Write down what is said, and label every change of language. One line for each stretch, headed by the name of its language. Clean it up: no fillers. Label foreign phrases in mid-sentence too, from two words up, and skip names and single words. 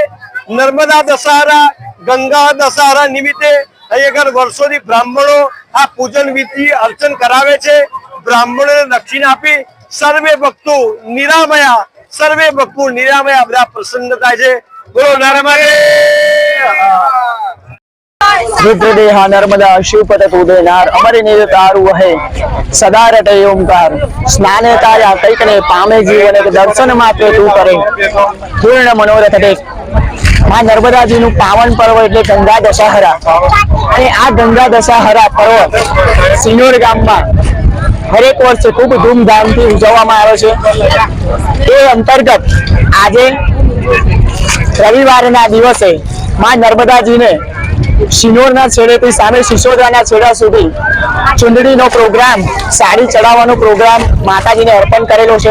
Gujarati: નર્મદા દશહરા, ગંગા દશહરા નિમિત્તે અહીં આગળ વર્ષોથી બ્રાહ્મણો આ પૂજન વિધિ અર્ચન કરાવે છે। બ્રાહ્મણોને દક્ષિણા આપી સર્વે ભક્તો નિરામયા, સર્વે ભક્તો નિરામયા બધા પ્રસન્ન થાય છે। બોલો નર્મદે। રુદ્રદેહા નર્મદા શિવપત ઉદયનાર અમરે નીર તારું વહે સદા રટે ઓંકાર સ્નાને તાર્યા કૈકને પામે જીવન કે દર્શન માત્ર તું કરે પૂર્ણ મનોરથ દેખ। માં નર્મદાજી નું પાવન પર્વ એટલે ગંગા દશહરા અને આ ગંગા દશહરા પર્વ શિનોર ગામમાં હરેક વર્ષે ખૂબ ધૂમધામથી ઉજવવામાં આવે છે। એ અંતર્ગત આજે રવિવારના દિવસે માं નર્મદાજીને શિનોરના છેડેથી સામે સિસોદરાના છેડા સુધી ચુંદડીનો પ્રોગ્રામ, સાડી ચડાવવાનો પ્રોગ્રામ માતાજીને અર્પણ કરેલો છે।